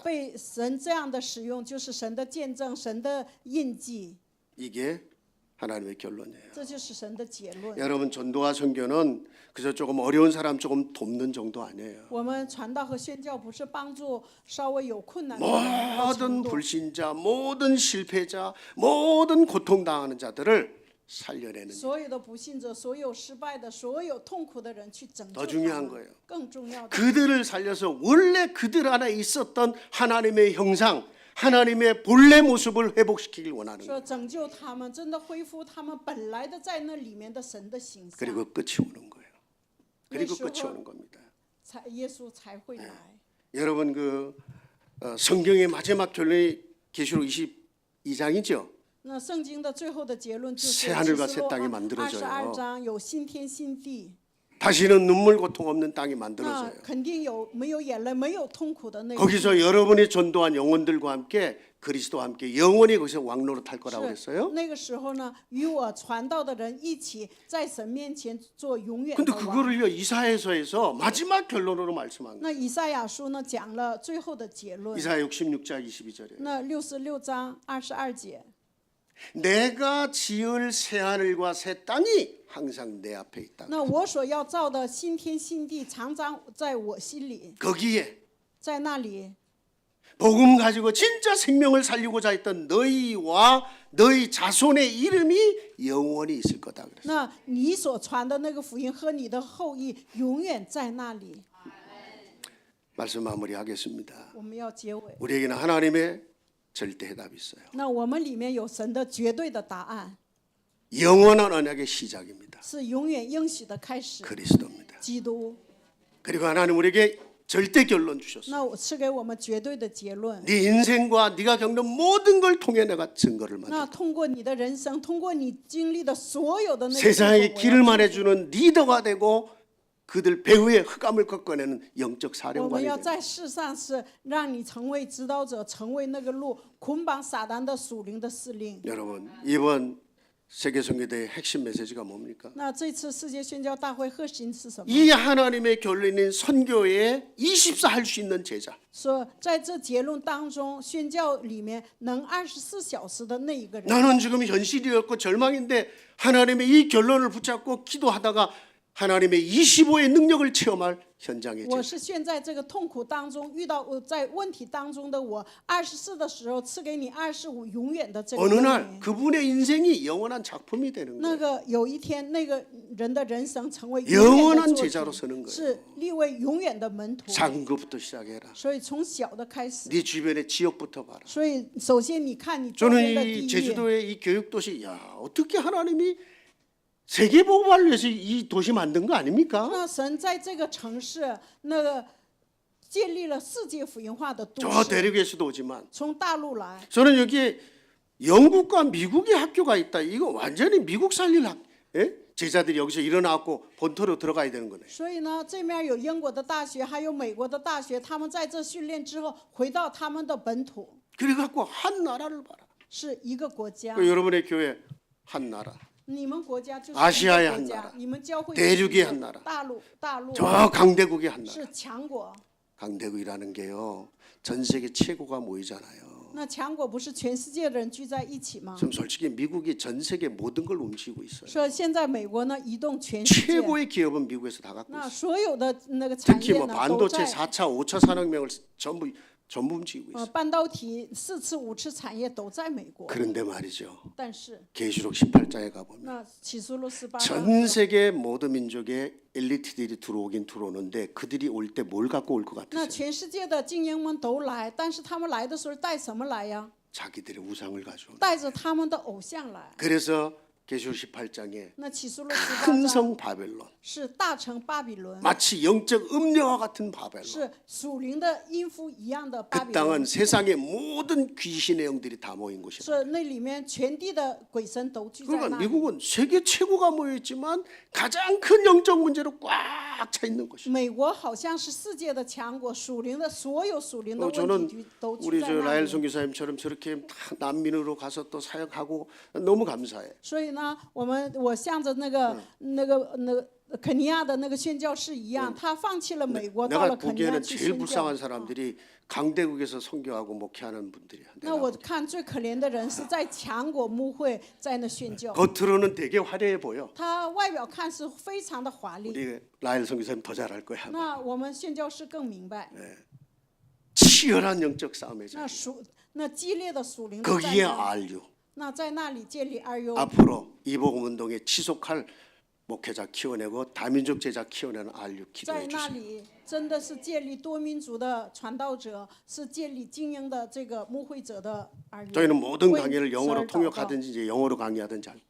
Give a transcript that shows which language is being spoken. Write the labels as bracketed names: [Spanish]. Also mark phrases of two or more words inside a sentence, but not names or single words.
[Chinese] 被神这样的使用，就是神的见证，神的印记， [Korean] 이게 하나님의 결론이에요. [Chinese] 这就是神的结论。 [Korean] 여러분 전도와 선교는 그저 조금 어려운 사람 조금 돕는 정도 아니에요. [Chinese] 我们传道和宣教不是帮助稍微有困难的人的 [Korean] 모든 [Chinese] 程度， [Korean] 불신자, 모든 실패자, 모든 고통당하는 자들을 살려내는 [Chinese] 所有的不信者，所有失败的，所有痛苦的人去拯救 [Korean] 더 [Chinese] 他 [Korean] 중요한 [Chinese] 们 [Korean] 거예요. [Chinese] 更重要的， [Korean] 그들을 살려서 원래 그들 안에 있었던 하나님의 형상, 하나님의 본래 모습을 회복시키길 원하는 거예요. [Chinese] 说拯救他们，真的恢复他们本来的在那里面的神的形象， [Korean] 그리고 끝이 오는 거예요. 그리고 끝이 오는 겁니다. [Chinese] 才耶稣才会来。 [Korean] 여러분 그 성경의 마지막 결론이 계시록 22장이죠. [Chinese] 那圣经的最后的结论就是 [Korean] 새 하늘과 [Chinese] 启 [Korean] 새 [Chinese] 示录 [Korean] 땅이 만들어져요. [Chinese] 22 章有新天新地， [Korean] 다시는 눈물 고통 없는 땅이 [Chinese] 那 [Korean] 만들어져요. [Chinese] 肯定有没有眼泪、没有痛苦的那个。 [Korean] 거기서 여러분이 전도한 영혼들과 함께 그리스도와 함께 영원히 거기서 왕노릇 할 거라고 [Chinese] 是 [Korean] 했어요. [Chinese] 那个时候呢，与我传道的人一起在神面前做永远 [Korean] 근데 [Chinese] 的王。 [Korean] 그거를요 이사야서에서 마지막 결론으로 말씀한 거예요. [Chinese] 那以赛亚书呢讲了最后的结论。 [Korean] 이사야 66장 22절에 [Chinese] 那66章22节， [Korean] 내가 지을 새 하늘과 새 땅이 항상 내 앞에 있다. [Chinese] 那我所要造的新天新地，常常在我心里， [Korean] 거기에 [Chinese] 在那里， [Korean] 복음 가지고 진짜 생명을 살리고자 했던 너희와 너희 자손의 이름이 영원히 있을 거다 그랬어요. [Chinese] 那你所传的那个福音和你的后裔永远在那里。 [Korean] 말씀 마무리하겠습니다. [Chinese] 我们要结尾。 [Korean] 우리에게는 하나님의 절대 해답이 있어요. [Chinese] 那我们里面有神的绝对的答案， [Korean] 영원한 언약의 시작입니다. [Chinese] 是永远应许的开始。 [Korean] 그리스도입니다. [Chinese] 基督， [Korean] 그리고 하나님 우리에게 절대 결론 주셨어요. [Chinese] 那我赐给我们绝对的结论。 [Korean] 네 인생과 네가 겪는 모든 걸 통해 내가 증거를 만들. [Chinese] 那通过你的人生，通过你经历的所有的那个 [Korean] 세상에 [Chinese] 经过 [Korean] 길을 말해주는 리더가 되고 그들 배후에 흑암을 꺾어내는 영적 [Chinese] 我们 [Korean] 사령관이 [Chinese] 要 [Korean] 되고 [Chinese] 在世上是让你成为指导者，成为那个路捆绑撒旦的属灵的司令。 [Korean] 여러분 이번 세계선교대의 핵심 메시지가 뭡니까? [Chinese] 那这次世界宣教大会核心是什么？ [Korean] 이 하나님의 결론인 선교에 24 할 수 있는 제자. [Chinese] 说在这结论当中，宣教里面能24小时的那一个人。 [Korean] 나는 지금 현실이었고 절망인데 하나님의 이 결론을 붙잡고 기도하다가 하나님의 25의 능력을 체험할 현장의 [Chinese] 我 [Korean] 제자. [Chinese] 是现在这个痛苦当中遇到在问题当中的我，24的时候赐给你25永远的这个 [Korean] 어느 [Chinese] 恩 [Korean] 날 [Chinese] 典。 [Korean] 그분의 인생이 영원한 작품이 되는 [Chinese] 那 [Korean] 거예요. [Chinese] 个有一天，那个人的人生成为 [Korean] 영원한 [Chinese] 永远的 [Korean] 제자로 [Chinese] 作 [Korean] 서는 [Chinese] 品， [Korean] 거예요. [Chinese] 是立为永远的门徒。 [Korean] 작은 것부터 시작해라. [Chinese] 所以从小的开始， [Korean] 네 주변의 지역부터 봐라. [Chinese] 所以首先你看你周边的 [Korean] 저는 [Chinese] 地 [Korean] 이 [Chinese] 域， [Korean] 제주도의 이 교육도시, 야 어떻게 하나님이 세계복음화를 위해서 이 도시 만든 거 아닙니까? [Chinese] 那神在这个城市那个建立了世界福音化的都 [Korean] 저 [Chinese] 市， [Korean] 대륙에서도 오지만 [Chinese] 从大陆来。 [Korean] 저는 여기에 영국과 미국의 학교가 있다. 이거 완전히 미국 살릴 예? 제자들이 여기서 일어나고 본토로 들어가야 되는 거네. [Chinese] 所以呢，这面有英国的大学，还有美国的大学，他们在这训练之后回到他们的本土， [Korean] 그래갖고 한 나라를 봐라. [Chinese] 是一个国家。 [Korean] 그 여러분의 교회 한 나라. [Chinese] 你们国家就是 [Korean] 아시아의 [Chinese] 一个 [Korean] 한 [Chinese] 国 [Korean] 나라 [Chinese] 家，你们教会 [Korean] 대륙의 [Chinese] 是 [Korean] 한 나라 [Chinese] 大陆 [Korean] 저 강대국의 한 나라. [Chinese] 是强国。 [Korean] 강대국이라는 게요. 전 세계 최고가 모이잖아요. [Chinese] 那强国不是全世界的人聚在一起吗？ [Korean] 지금 솔직히 미국이 전 세계 모든 걸 움직이고 있어요. [Chinese] 说现在美国呢移动全世界， [Korean] 최고의 기업은 미국에서 다 갖고 [Chinese] 那 [Korean] 있어요. [Chinese] 所有的那个产 [Korean] 특히 [Chinese] 业 [Korean] 뭐 [Chinese] 呢都 [Korean] 반도체 [Chinese] 在 [Korean] 4차, 5차 산업명을 전부 움직이고 있어요. [Chinese] 半导体4次5次产业都在美国。 [Korean] 그런데 말이죠. [Chinese] 但是 [Korean] 계시록 18장에 가보면 [Chinese] 那启示录18章 [Korean] 전 세계 모든 민족의 엘리트들이 들어오긴 들어오는데 그들이 올 때 뭘 갖고 올 것 [Chinese] 那 [Korean] 같으세요? [Chinese] 全世界的精英们都来，但是他们来的时候带什么来呀？ [Korean] 자기들의 우상을 가져오. [Chinese] 带着他们的偶像来。 [Korean] 그래서 계시록 18장에 [Chinese] 那启示录 [Korean] 큰 [Chinese] 18章 [Korean] 성 바벨론 [Chinese] 是大城巴比伦， [Korean] 마치 영적 음녀와 같은 바벨론. [Chinese] 是属灵的阴夫一样的巴 [Korean] 그 [Chinese] 比 [Korean] 땅은 [Chinese] 伦， [Korean] 세상의 모든 귀신의 영들이 다 모인 곳이라. [Chinese] 是那里面全地的鬼神都聚在 [Korean] 그러니까 [Chinese] 那里。 [Korean] 미국은 세계 최고가 모여있지만 가장 큰 영적 문제로 꽉 차 있는 것이죠. [Chinese] 美国好像是世界的强国，属灵的所有属灵的问 [Korean] 저는 [Chinese] 题都聚 [Korean] 우리 [Chinese] 在 [Korean] 저 [Chinese] 那 [Korean] 라엘 [Chinese] 里。 [Korean] 선교사님처럼 저렇게 다 난민으로 가서 또 사역하고 너무 감사해. [Chinese] 所以呢，我向着那个肯尼亚的那个宣教士一样，他放弃了美国，到 [Korean] 내가 [Chinese] 了肯尼亚 [Korean] 보기에는 [Chinese] 去 [Korean] 제일 [Chinese] 宣教 [Korean] 불쌍한 。 사람들이 강대국에서 선교하고 목회하는 분들이야. [Chinese] 那我看最可怜的人是在强国牧会，在那宣教。 [Korean] 겉으로는 되게 화려해 보여. [Chinese] 他外表看是非常的华丽， [Korean] 우리 라엘 선교사님 더 잘할 거야. [Chinese] 那我们宣教士更明白， [Korean] 치열한 영적 싸움이죠. [Chinese] 那激烈的属灵的 [Korean] 거기에 [Chinese] 战争， [Korean] RU. [Chinese] 那在那里建立 RU， [Korean] 앞으로 이복음 운동에 지속할 목회자 키워내고 다민족 제자 키워내는 RU [Chinese] 在 [Korean] 기도해 [Chinese] 那 [Korean] 주세요. [Chinese] 里真的是建立多民族的传道者，是建立精英的这个牧会者的 RU。 [Korean] 저희는 모든 [Chinese] 为 [Korean] 강의를 [Chinese] 此 [Korean] 영어로 [Chinese] 而祷告 [Korean] 통역하든지 이제 영어로 강의하든지 할 거예요.